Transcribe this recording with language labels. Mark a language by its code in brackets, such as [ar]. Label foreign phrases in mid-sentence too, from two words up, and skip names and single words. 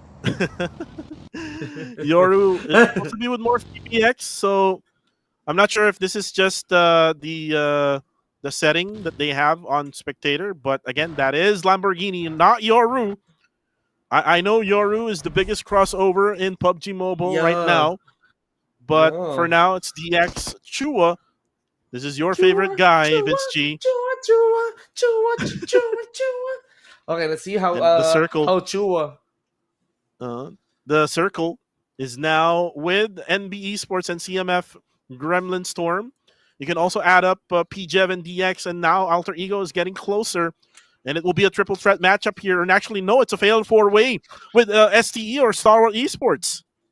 [en] Yoru is supposed to be with more PPX, so I'm not sure if this is just the setting that they have on Spectator. But again, that is Lamborghini and not Yoru. I know Yoru is the biggest crossover in PUBG Mobile right Yeah, now, but for yeah. now it's DX Chua. This is your favorite Chua, guy, chua, Vince G. chua, chua, chua, chua, chua. Okay, let's see And how Chua. uh, the circle is now with NB Esports and CMF Gremlin Storm. You can also add up PJev and DX, and now Alter Ego is getting closer. And it will be a triple threat matchup here. And actually, no, it's a failed 4-way with STE or Star Wars Esports.